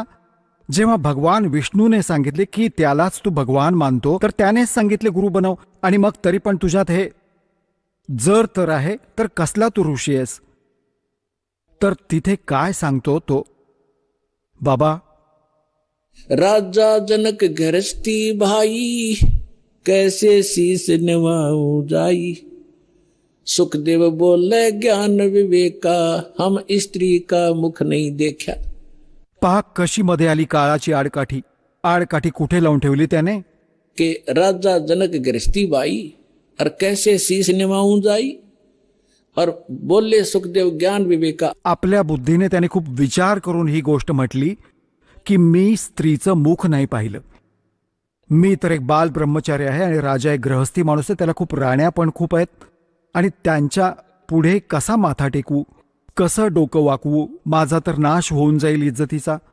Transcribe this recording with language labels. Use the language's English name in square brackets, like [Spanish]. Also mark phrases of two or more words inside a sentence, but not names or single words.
[Marathi] जेव्हा भगवान विष्णूने सांगितले की त्यालाच तू भगवान मानतो, तर त्यानेच सांगितले गुरु बनव, आणि मग तरी पण तुझ्यात हे जर तर आहे, तर कसला तू ऋषी आहेस. तर तिथे काय सांगतो तो, बाबा, [Hindi] राजा जनक गृहस्थी भाई, कैसे शीस निभाऊं जाई. सुखदेव बोले, ज्ञान विवेका, हम स्त्री का मुख नहीं देखा. [Marathi] पहा कशी मध्ये आली काळाची आडकाठी. आडकाठी कुठे लावून ठेवली त्याने, [Hindi] के राजा जनक गृहस्थी बाई और कैसे शीस निभाऊं जाई. और बोले सुखदेव, ज्ञान विवेका. [Marathi] आपल्या बुद्धीने त्याने खूप विचार करून ही गोष्ट म्हटली की मी स्त्रीचं मुख नाही पाहिलं. मी तर एक बाल ब्रह्मचारी आहे आणि राजा एक गृहस्थी माणूस आहे, त्याला खूप राण्या पण खूप आहेत, आणि त्यांच्या पुढे कसा माथा टेकवू, कसं डोकं वाकवू, माझा तर नाश होऊन जाईल इज्जतीचा.